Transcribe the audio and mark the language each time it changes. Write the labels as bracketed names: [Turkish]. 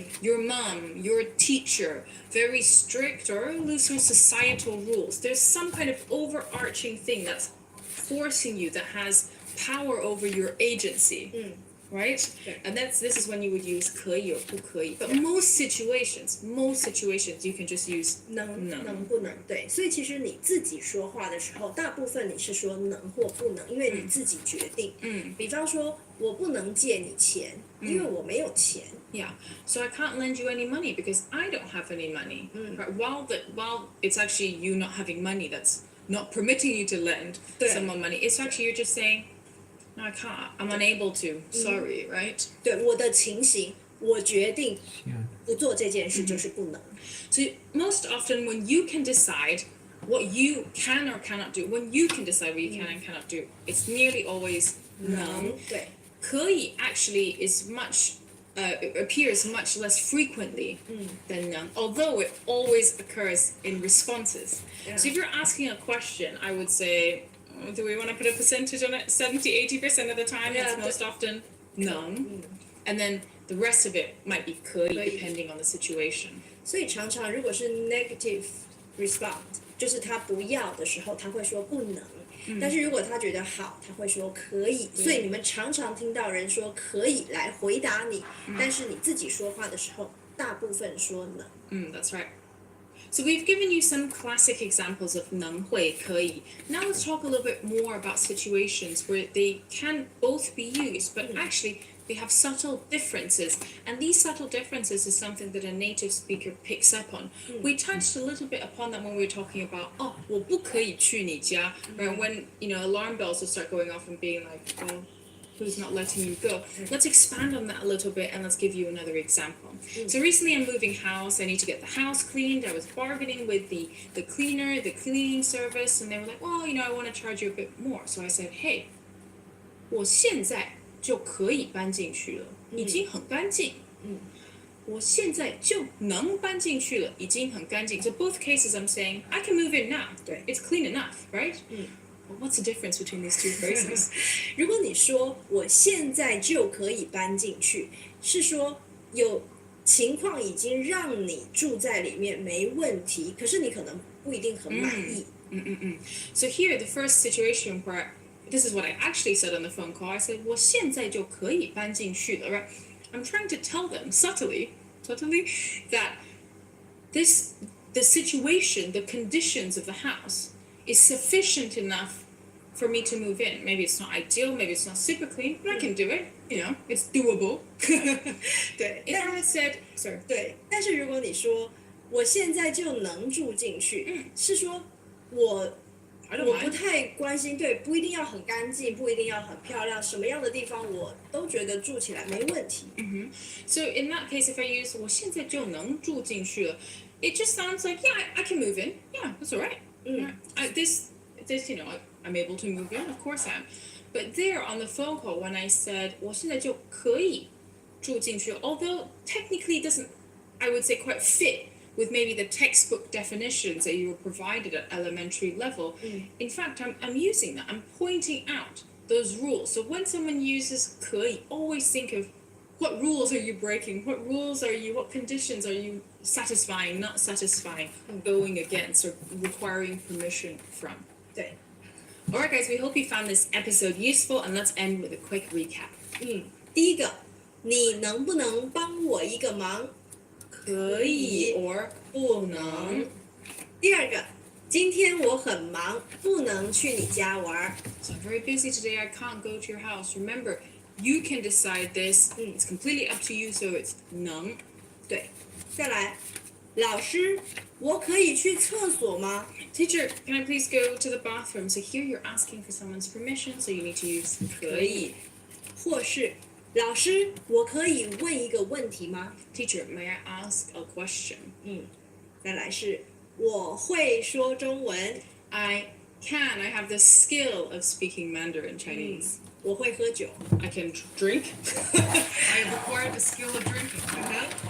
[English] Your mom, your teacher, very strict or looser societal rules. There's some kind of overarching thing that's forcing you, that has power over your agency, right? And this is when you would use 可以 or 不可以. But most situations, you can just use [Chinese] 能不能，对，所以其实你自己说话的时候，大部分你是说能或不能，因为你自己决定。比方说，我不能借你钱，因为我没有钱。 [English] Yeah, so I can't lend you any money because I don't have any money. Right? While it's actually you not having money that's not permitting you to lend someone money, it's actually you're just saying, no, I can't. I'm unable to. Sorry, right? [Chinese] 对，我的情形，我决定不做这件事就是不能。 [English] So most often when you can decide what you can or cannot do, when you can decide what you can and cannot do, it's nearly always 能。 [Chinese] 对， [English] 可以 actually is much, it appears much less frequently than 能, although it always occurs in responses. So if you're asking a question, I would say, do we want to put a percentage on it? 70-80% of the time, it's most often 能, and then the rest of it might be 可以 depending on the situation. [Chinese] 所以常常如果是 [English] negative response， [Chinese] 就是他不要的时候，他会说不能。但是如果他觉得好，他会说可以。所以你们常常听到人说可以来回答你，但是你自己说话的时候，大部分说能。 [English] That's right. So we've given you some classic examples of 能会可以. Now let's talk a little bit more about situations where they can both be used, but actually they have subtle differences. And these subtle differences is something that a native speaker picks up on. We touched a little bit upon that when we were talking about, [Chinese] 我不可以去你家, [English] right? When, alarm bells will start going off and being like, who's not letting you go? Let's expand on that a little bit and let's give you another example. So recently I'm moving house. I need to get the house cleaned. I was bargaining with the cleaner, the cleaning service, and they were like, well, I want to charge you a bit more. So I said, hey, [Chinese] 我现在就可以搬进去了，已经很干净。我现在就能搬进去了，已经很干净。 [English] So both cases I'm saying, I can move in now. It's clean enough, right? Well, what's the difference between these two phrases? [Chinese] 如果你说我现在就可以搬进去，是说有情况已经让你住在里面没问题，可是你可能不一定很满意。 [English] So here, the first situation where this is what I actually said on the phone call. I said, [Chinese] 我现在就可以搬进去了, [English] right? I'm trying to tell them subtly, that the situation, the conditions of the house is sufficient enough for me to move in. Maybe it's not ideal, maybe it's not super clean, but I can do it. It's doable. [Chinese] 对， [English] If I said, sorry. [Chinese] 对，但是如果你说我现在就能住进去，是说我不太关心，对，不一定要很干净，不一定要很漂亮，什么样的地方我都觉得住起来没问题。 [English] So in that case, if I use [Chinese] 我现在就能住进去了, [English] it just sounds like, yeah, I can move in. Yeah, that's all right. This, I'm able to move in. Of course I am. But there on the phone call, when I said [Chinese] 我现在就可以住进去了, [English] although technically it doesn't, I would say, quite fit with maybe the textbook definitions that you were provided at elementary level. In fact, I'm using that. I'm pointing out those rules. So when someone uses 可以, always think of what rules are you breaking? What conditions are you satisfying, not satisfying, going against, or requiring permission from? [Chinese] 对。 [English] Alright guys, we hope you found this episode useful, and let's end with a quick recap. [Chinese] 第一个，你能不能帮我一个忙？可以 or 不能。第二个，今天我很忙，不能去你家玩。 [English] So I'm very busy today, I can't go to your house. Remember, You can decide this. It's completely up to you. So it's 能。 [Chinese] 对，再来，老师，我可以去厕所吗？ [English] Teacher, can I please go to the bathroom? So here you're asking for someone's permission, so you need to use 可以。 [Chinese] 或是，老师，我可以问一个问题吗？ [English] Teacher, may I ask a question? [Chinese] 再来是，我会说中文， [English] I I have the skill of speaking Mandarin Chinese. [Chinese] 我会喝酒， [English] I can drink. I have acquired the skill of drinking.